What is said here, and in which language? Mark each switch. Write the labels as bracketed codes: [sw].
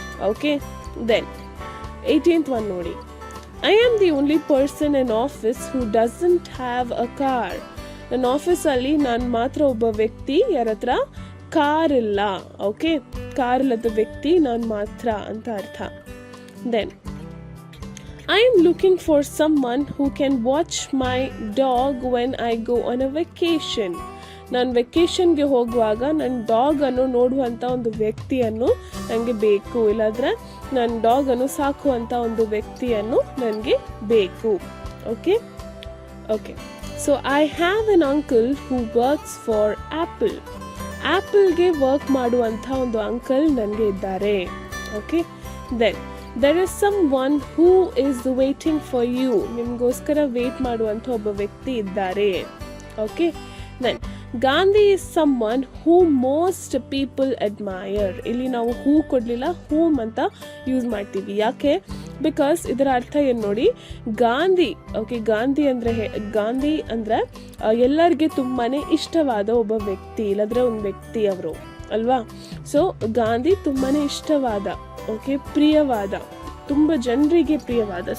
[en] Okay, then 18th one ನೋಡಿ, I am the only person in office who doesn't have a car. [kn] ನನ್ನ ಆಫೀಸಲ್ಲಿ ನಾನು ಮಾತ್ರ ಒಬ್ಬ ವ್ಯಕ್ತಿ ಯಾರ ಹತ್ರ ಕಾರ್ ಇಲ್ಲ. ಓಕೆ, ಕಾರ್ ಇಲ್ಲದ ವ್ಯಕ್ತಿ ನಾನು ಮಾತ್ರ ಅಂತ ಅರ್ಥ. [en] Then I am looking for someone who can watch my dog when I go on a vacation. [kn] ನಾನು ವೆಕೇಷನ್ಗೆ ಹೋಗುವಾಗ ನನ್ನ ಡಾಗನ್ನು ನೋಡುವಂಥ ಒಂದು ವ್ಯಕ್ತಿಯನ್ನು ನನಗೆ ಬೇಕು, ಇಲ್ಲಾಂದರೆ ನನ್ನ ಡಾಗನ್ನು ಸಾಕುವಂಥ ಒಂದು ವ್ಯಕ್ತಿಯನ್ನು ನನಗೆ ಬೇಕು. [en] Okay, okay, so I have an uncle who works for Apple. [kn] ಆ್ಯಪಲ್ಗೆ work ಮಾಡುವಂಥ ಒಂದು ಅಂಕಲ್ ನನಗೆ ಇದ್ದಾರೆ. [en] Okay, then there is someone who is waiting for you. [kn] ನಿಮಗೋಸ್ಕರ ವೇಟ್ ಮಾಡುವಂಥ ಒಬ್ಬ ವ್ಯಕ್ತಿ ಇದ್ದಾರೆ. [en] Okay, then Gandhi is someone who most people admire. [kn] ಇಲ್ಲಿ ನಾವು ಹೂ ಕೊಡಲಿಲ್ಲ, ಹೂಮ್ ಅಂತ ಯೂಸ್ ಮಾಡ್ತೀವಿ. ಯಾಕೆ? ಬಿಕಾಸ್ ಇದರ ಅರ್ಥ ಏನು ನೋಡಿ, ಗಾಂಧಿ. ಓಕೆ, ಗಾಂಧಿ ಅಂದರೆ ಎಲ್ಲರಿಗೆ ತುಂಬಾ ಇಷ್ಟವಾದ ಒಬ್ಬ ವ್ಯಕ್ತಿ ಇಲ್ಲದ್ರೆ ಒಂದು ವ್ಯಕ್ತಿ ಅವರು ಅಲ್ವಾ. ಸೊ ಗಾಂಧಿ ತುಂಬಾ ಇಷ್ಟವಾದ, ಓಕೆ, ಪ್ರಿಯವಾದ, ತುಂಬ ಜನರಿಗೆ ಪ್ರಿಯವಾದ.